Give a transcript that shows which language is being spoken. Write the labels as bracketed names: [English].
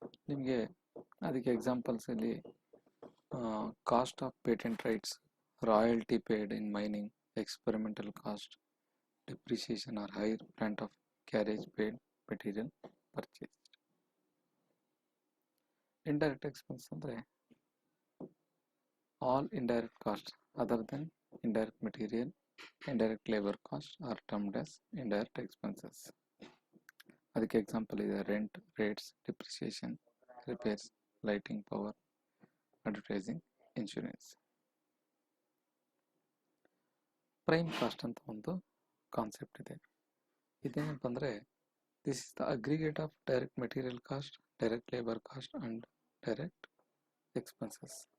[Kannada] ನಿಮಗೆ ಅದಕ್ಕೆ [English] Examples ಇಲ್ಲಿ cost of patent rights, royalty paid in mining, experimental cost, depreciation or hire plant of carriage paid, material purchase. [Kannada] Indirect expense ಅಂದರೆ [English] all indirect costs other than indirect material, indirect labor costs are termed as indirect expenses. [Kannada] ಅದಕ್ಕೆ example ಇದೆ [English] Rent, rates, depreciation, repairs, lighting, power, advertising, insurance. Prime cost [Kannada] ಅಂತ ಒಂದು concept ಇದೆ. ಇದೇನಪ್ಪ ಅಂದರೆ [English] This is the aggregate of direct material cost, direct labour cost and direct expenses.